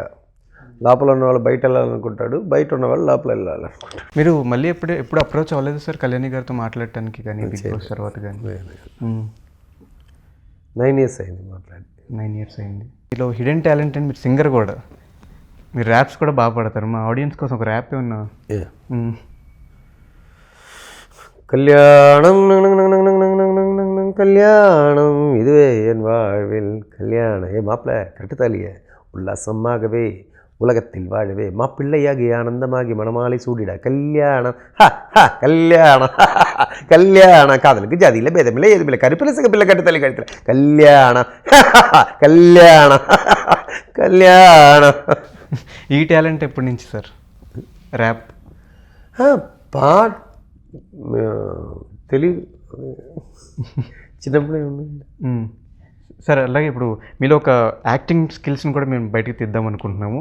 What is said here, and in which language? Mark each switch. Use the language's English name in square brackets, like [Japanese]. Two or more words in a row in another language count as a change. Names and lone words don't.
[Telugu] లోపల ఉన్నవాళ్ళు బయట వెళ్ళాలనుకుంటాడు, బయట ఉన్నవాళ్ళు లోపల వెళ్ళాలనుకుంటాడు. మీరు మళ్ళీ ఎప్పుడు అప్రోచ్ అవ్వలేదు సార్ కళ్యాణి గారితో మాట్లాడటానికి కానీ, బిగ్ బాస్ తర్వాత కానీ? 9 years అయింది మాట్లాడి. 9 years అయింది. మీలో [English] hidden talent [Telugu] అని మీరు సింగర్ కూడా, మీరు ర్యాప్స్ కూడా బాగా పాడతారు. మా ఆడియన్స్ కోసం ఒక ర్యాప్ ఏమన్నా? [Tamil] கல்யாணம் கல்யாணம் இதுவே என் வாழ்வில் கல்யாணம். மாப்பிள்ள கட்டுத்தாலிய உல்லாசமாகவே உலகத்தில் வாழவே மாப்பிள்ளையாகி ஆனந்தமாகி மணமாலை சூடிட கல்யாணம் கல்யாணம் கல்யாணம். காதலுக்கு ஜாதியில் பேதமில்லை, எதுமில்லை, கருப்பில்லை சிகப்பில்லை, கட்டுத்தாலி கழுத்தில் கல்யாணம் கல்யாணம் కళ్యాణం. [Telugu] ఈ టాలెంట్ ఎప్పటి నుంచి సార్? ర్యాప్ పాట తెలియదు, చిన్నప్పుడే ఉంది సార్. అలాగే ఇప్పుడు మీలో ఒక [English] acting skills [Telugu] కూడా మేము బయటకు తీద్దాం అనుకుంటున్నాము.